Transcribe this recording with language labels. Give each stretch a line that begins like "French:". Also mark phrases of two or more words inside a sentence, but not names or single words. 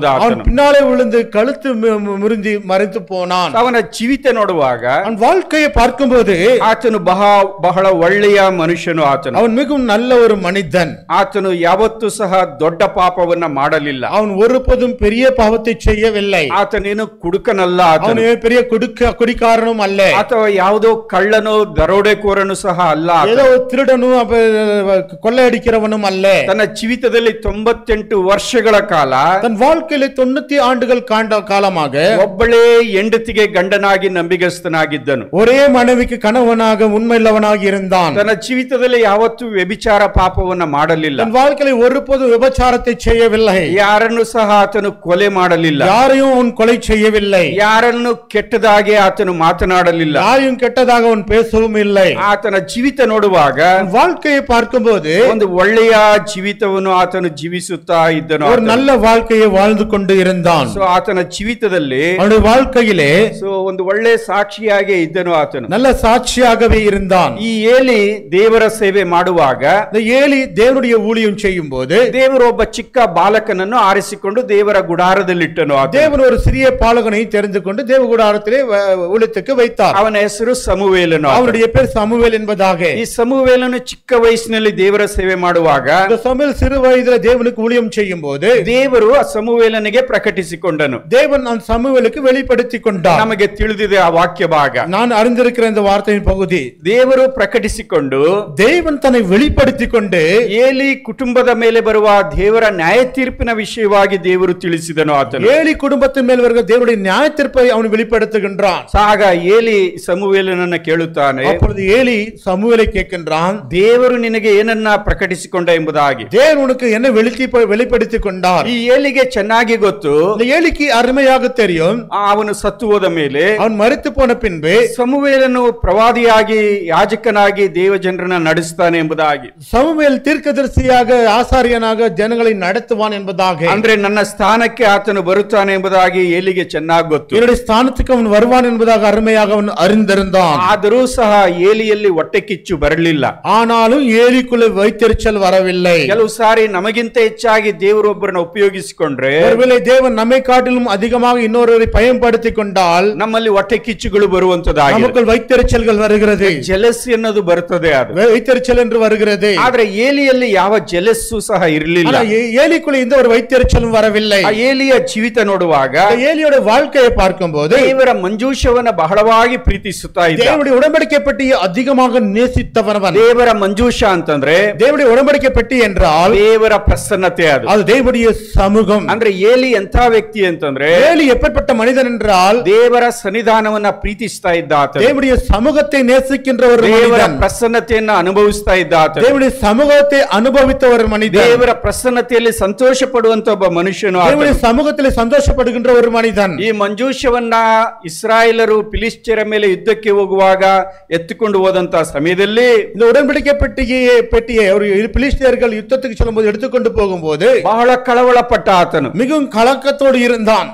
Tamil: அவன் பின்னாலே விழுந்து கழுத்து முறிஞ்சி மறைத்து போனான்.
Kannada: ಅವನ ಜೀವಿತ ನೋಡುವಾಗ,
Tamil: அவன் வாழ்க்கையை பார்க்கும்போது
Kannada: ಆತನು ಬಹಳ ಒಳ್ಳೆಯ ಮನುಷ್ಯನು.
Tamil: அவன் மிகவும் நல்ல ஒரு மனிதன்.
Kannada: ಆತನು ಯಾವತ್ತೂ ಸಹ ದೊಡ್ಡ ಪಾಪವನ್ನ ಮಾಡಲಿಲ್ಲ.
Tamil: அவன் ஒருபோதும் பெரிய பாவத்தை செய்யவில்லை.
Kannada: ಆತನೇನು ಕುಡುಕನಲ್ಲ,
Tamil: அவன் பெரிய குடிக்காரனும் அல்ல,
Kannada: ಅಥವಾ ಯಾವುದೋ ಕಳ್ಳನೋ ದರೋಡೆಕೋರನು ಸಹ ಅಲ್ಲ,
Tamil: ஏதோ திருடனும் கொள்ளையடிக்கிறவனும் அல்ல.
Kannada: ತನ್ನ ಜೀವಿತದಲ್ಲಿ 98 ವರ್ಷಗಳ ಕಾಲ,
Tamil: தன் வாழ்க்கையில 90 ஆண்டுகள் காலமாக
Kannada: ಒಬ್ಬಳೇ ಹೆಂಡತಿಗೆ ಗಂಡನಾಗಿ ನಂಬಿಗಸ್ತನಾಗಿದ್ದನು.
Tamil: ஒரே மனைவிக்கு கணவனாக உண்மையுள்ளவனாಗಿ இருந்தான்.
Kannada: ತನ್ನ ಜೀವಿತದಲ್ಲಿ ಯಾವತ್ತೂ ವ್ಯಭಿಚಾರ ಪಾಪವನ್ನ ಮಾಡಲಿಲ್ಲ.
Tamil: தன் வாழ்க்கையில ஒருபோதும் விபச்சாரத்தை செய்யவில்லை.
Kannada: ಯಾರನ್ನು ಸಹ ಆತನು ಕೊಲೆ ಮಾಡಲಿಲ್ಲ.
Tamil: யாரையும் அவன் கொலை செய்யவில்லை.
Kannada: ಯಾರನ್ನು ಕೆಟ್ಟದಾಗೆ ಆತನು ಮಾತನಾಡಲಿಲ್ಲ.
Tamil: யாரையும் ಕೆಟ್ಟதாக அவன் பேசவும் இல்லை.
Kannada: ಆತನ ಜೀವಿತ ನೋಡುವಾಗ,
Tamil: வாழ்க்கையை பார்க்கும்போது
Kannada: ಒಂದು ಒಳ್ಳೆಯ ಜೀವಿತವನ್ನು ಆತನು ಜೀವಿಸುತ್ತಾ ಇದ್ದನು.
Tamil: ஒரு நல்ல வாழ்க்கையை வாழ்ந்து கொண்டு இருந்தான்.
Kannada: ಸೊ ಆತನ ಜೀವಿತದಲ್ಲಿ,
Tamil: அவனுடைய வாழ்க்கையிலே
Kannada: ಒಂದು ಒಳ್ಳೆ ಸಾಕ್ಷಿಯಾಗಿ ಇದ್ದನು. ಆತನು
Tamil: நல்ல சாட்சியாகவே இருந்தான்.
Kannada: ಈ ಏಲಿ ದೇವರ ಸೇವೆ ಮಾಡುವಾಗ,
Tamil: இந்த ஏலி தேவனுடைய ஊழியம் செய்யும் போது
Kannada: ದೇವರು ಒಬ್ಬ ಚಿಕ್ಕ ಬಾಲಕನನ್ನು ಆರಿಸಿಕೊಂಡು ದೇವರ ಗುಡಾರದಲ್ಲಿಟ್ಟನು.
Tamil: தேவன் ஒரு சிறிய பாலகனை தெரிந்து கொண்டு தேவ கூடாரத்திலே ஊழியத்துக்கு வைத்தார்.
Kannada: ಅವನ ಹೆಸರು ಸಮುವೇಲನು.
Tamil: அவருடைய பேர் ಸಮುವೇಲ್ என்பதாக.
Kannada: ಈ ಸಮುವೇಲನು ಚಿಕ್ಕ ವಯಸ್ಸಿನಲ್ಲಿ ದೇವರ ಸೇವೆ ಮಾಡುವಾಗ,
Tamil: ಸಮುವೇಲ್ சிறு வயதில் தேவனுக்கு ஊழியம் செய்யும் போது
Kannada: ದೇವರು ಆ ಸಮುವೇಲನಿಗೆ ಪ್ರಕಟಿಸಿಕೊಂಡನು.
Tamil: தேவன் அந்த ಸಮುವೇலுக்கு வெளிப்படுத்தி கொண்டார்.
Kannada: ನಮಗೆ ತಿಳಿದಿದೆ ಆ ವಾಕ್ಯ ಭಾಗ.
Tamil: நான் அறிந்திருக்கிற இந்த வார்த்தையின் பகுதி,
Kannada: ದೇವರು ಪ್ರಕಟಿಸಿಕೊಂಡು,
Tamil: தேவன் தன்னை வெளிப்படுத்தி கொண்டு
Kannada: ಏಲಿ ಕುಟುಂಬದ ಮೇಲೆ ಬರುವ ದೇವರ ನ್ಯಾಯ ತೀರ್ಪಿನ ವಿಷಯವಾಗಿ ದೇವರು ತಿಳಿಸಿದನು. ಆತನು
Tamil: ஏலி குடும்பத்தின் மேல் வருகிற தேவனுடைய நியாய தீர்ப்பை அவன் வெளிப்படுத்துகின்றான்.
Kannada: ಆಗ ಏಲಿ ಸಮುವೇಲನನ್ನು ಕೇಳುತ್ತಾನೆ.
Tamil: அப்பொழுது ஏலி ಸಮುವೇலை கேட்கின்றான்,
Kannada: ದೇವರು ನಿನಗೆ ಏನನ್ನ ಪ್ರಕಟಿಸಿಕೊಂಡ ಎಂಬುದಾಗಿ.
Tamil: தேவன் உனக்கு என்ன வெளிப்படுத்தி கொண்டார்?
Kannada: ಈ ಏಲಿಗೆ ಚೆನ್ನಾಗಿ ಗೊತ್ತು.
Tamil: இந்த ஏலிக்கு அருமையாக தெரியும்,
Kannada: ಅವನು ಸತ್ತು ಹೋದ ಮೇಲೆ,
Tamil: அவன் மரித்து போன பின்பு
Kannada: ಸಮುವೇಲನು ಪ್ರವಾದಿಯಾಗಿ ಯಾಜಕನಾಗಿ ದೇವ ಜನರನ್ನ ನಡೆಸ್ತಾನೆ ಎಂಬುದಾಗಿ.
Tamil: ಸಮುವೇಲ್ தீர்க்கதரிசியாக ஆசாரியனாக ஜனங்களை நடத்துவான் என்பதாக.
Kannada: ಅಂದ್ರೆ ನನ್ನ ಸ್ಥಾನಕ್ಕೆ ಆತನು ಬರುತ್ತಾನೆ ಎಂಬುದಾಗಿ ಏಲಿಗೆ ಚೆನ್ನಾಗಿ ಗೊತ್ತು.
Tamil: என்னுடைய ஸ்தானத்துக்கு அவன் வருவான் என்பதாக அருமையாக அவன் அறிந்திருந்தான்.
Kannada: ಆದರೂ ಸಹ ಏಲಿಯಲ್ಲಿ ಹೊಟ್ಟೆ ಕಿಚ್ಚು ಬರಲಿಲ್ಲ.
Tamil: ஆனாலும் ஏலிக்குள்ள வைத்தறிச்சல் வரவில்லை.
Kannada: ಕೆಲವು ಸಾರಿ ನಮಗಿಂತ ಹೆಚ್ಚಾಗಿ ದೇವರೊಬ್ಬರನ್ನ ಉಪಯೋಗಿಸಿಕೊಂಡ್ರೆ,
Tamil: ஒருவேளை தேவன் நம்மை காட்டிலும் அதிகமாக இன்னொருவரை பயன்படுத்தி கொண்டால்
Kannada: ನಮ್ಮಲ್ಲಿ ಹೊಟ್ಟೆ ಕಿಚ್ಚುಗಳು ಬರುವಂತದಾಗಿದೆ.
Tamil: நமக்குள் வைத்தறிச்சல்கள் வருகிறது.
Kannada: ಜೆಲಸಿ ಅನ್ನೋದು ಬರುತ್ತದೆ. ಅದು
Tamil: வைத்தறிச்சல் என்று வருகிறது.
Kannada: ಆದ್ರೆ ಏಲಿಯಲ್ಲಿ ಯಾವ ಜೆಲಸ್ಸು ಸಹ ಇರಲಿಲ್ಲ.
Tamil: ஏலிக்குள்ள இந்த ஒரு வைத்தறிச்சலும் வரவில்லை.
Kannada: ಆ ಏಲಿಯ ಜೀವಿತ ನೋಡುವಾಗ,
Tamil: ஏலியோட வாழ்க்கையை பார்க்கும்போது
Kannada: ದೇವರ ಮಂಜೂಷವನ್ನ ಬಹಳವಾಗಿ ಪ್ರೀತಿಸುತ್ತಾ ಇದ್ದ.
Tamil: தேவனுடைய உடன்படிக்கை பெட்டியை அதிகமாக நேசித்தவனவன்.
Kannada: ದೇವರ ಮಂಜೂಷ ಅಂತಂದ್ರೆ
Tamil: தேவனுடைய உடன்படிக்கை பெட்டி என்றால்
Kannada: ದೇವರ ಪ್ರಸನ್ನತೆ. ಅದು
Tamil: தேவனுடைய சமூகம்.
Kannada: ಅಂದ್ರೆ ಏಲಿ ಎಂಥ ವ್ಯಕ್ತಿ ಅಂತಂದ್ರೆ,
Tamil: ஏலி எப்படிப்பட்ட மனிதன் என்றால்
Kannada: ದೇವರ ಸನ್ನಿಧಾನವನ್ನ ಪ್ರೀತಿಸ್ತಾ ಇದ್ದ ಆತ.
Tamil: தேவனுடைய சமூகத்தை நேசிக்கின்ற ஒரு
Kannada: ದೇವರ
Tamil: மனிதன்.
Kannada: ಪ್ರಸನ್ನತೆಯನ್ನ ಅನುಭವಿಸ್ತಾ ಇದ್ದ ಆತ.
Tamil: தேவனுடைய சமூகத்தை அனுபவித்த ஒரு மனிதன்.
Kannada: ದೇವರ ಪ್ರಸನ್ನತೆಯಲ್ಲಿ ಸಂತೋಷ ಪಡುವಂತ ಒಬ್ಬ ಮನುಷ್ಯನು.
Tamil: தேவனுடைய சமூகத்தில் சந்தோஷப்படுகின்ற ஒரு மனிதன்.
Kannada: ಈ ಮಂಜೂಷವನ್ನ ಇಸ್ರಾಯೇಲರು ಫಿಲಿಸ್ಟಿಯರ ಮೇಲೆ ಯುದ್ಧಕ್ಕೆ ಹೋಗುವಾಗ ಎತ್ತಿಕೊಂಡು ಹೋದಂತ ಸಮಯದಲ್ಲಿ,
Tamil: இந்த உடன்படிக்கை பெட்டியை ஒரு பிலிஸ்தியர்கள் யுத்தத்துக்கு செல்லும்போது எடுத்துக்கொண்டு போகும்போது
Kannada: ಬಹಳ ಕಳವಳಪಟ್ಟ ಆತನು.
Tamil: மிகவும் கலக்கத்தோடு இருந்தான்.